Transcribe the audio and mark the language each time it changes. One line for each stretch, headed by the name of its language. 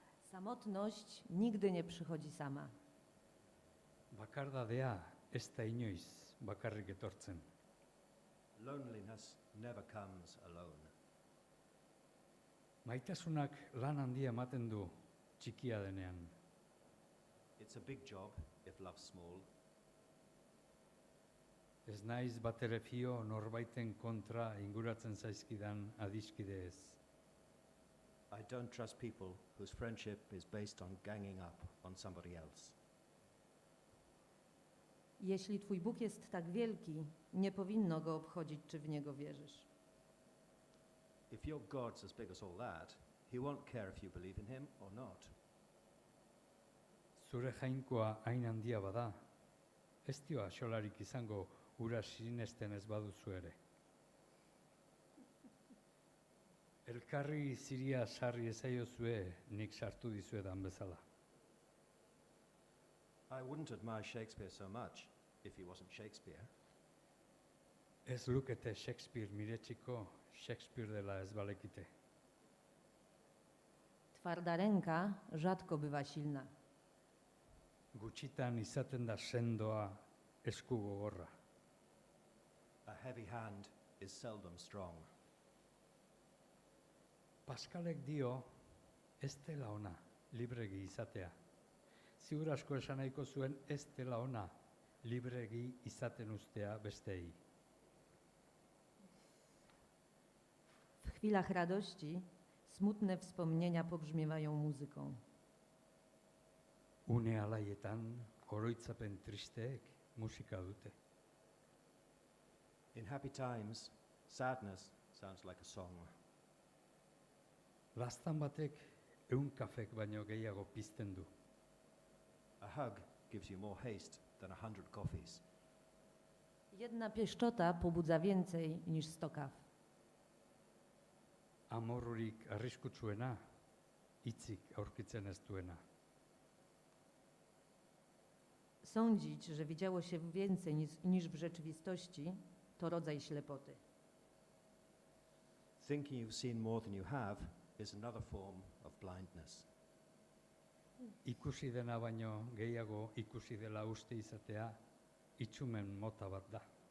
Polish: Samotność nigdy nie przychodzi sama.
Basque: Bakardadea ez da inoiz bakarrik etortzen.
English: Loneliness never comes alone.
Basque: Maitasunak lan handia ematen du txikia denean.
English: It's a big job if love's small.
Basque: Ez naiz batere fio norbaiten kontra inguratzen zaizkidan adiskideez.
English: I don't trust people whose friendship is based on ganging up on somebody else.
Polish: Jeśli twój Bóg jest tak wielki, nie powinno go obchodzić, czy w niego wierzysz.
English: If your God's as big as all that, he won't care if you believe in him or not.
Basque: Zure jainkoa hain handia bada, ez dio axolarik izango hura sinesten ez baduzu ere. Elkarri ziria sarri ezaiozue nik sartu dizuedan bezala.
English: I wouldn't admire Shakespeare so much if he wasn't Shakespeare.
Basque: Ez lukete Shakespeare miretsiko, Shakespeare dela ez balekite.
Polish: Twarda ręka rzadko bywa silna.
Basque: Gutxitan izaten da sendoa esku gogorra.
English: A heavy hand is seldom strong.
Basque: Pascalek dio ez dela ona libregi izatea. Ziur asko esan nahiko zuen ez dela ona libregi izaten ustea bestei.
Polish: W chwilach radości smutne wspomnienia pobrzmiewają muzyką.
Basque: Une alaietan oroitzapen tristeek musika dute.
English: In happy times, sadness sounds like a song.
Basque: Laztan batek 100 kafek baino gehiago pizten du.
English: A hug gives you more haste than 100 coffees.
Polish: Jedna pieszczota pobudza więcej niż 100 kaw.
Basque: Amorrurik arriskutsuena, hitzik aurkitzen ez duena.
Polish: Sądzić, że widziało się więcej niż w rzeczywistości, to rodzaj ślepoty.
English: Thinking you've seen more than you have is another form of blindness.
Basque: Ikusi dena baino gehiago ikusi dela uste izatea itsumen mota bat da.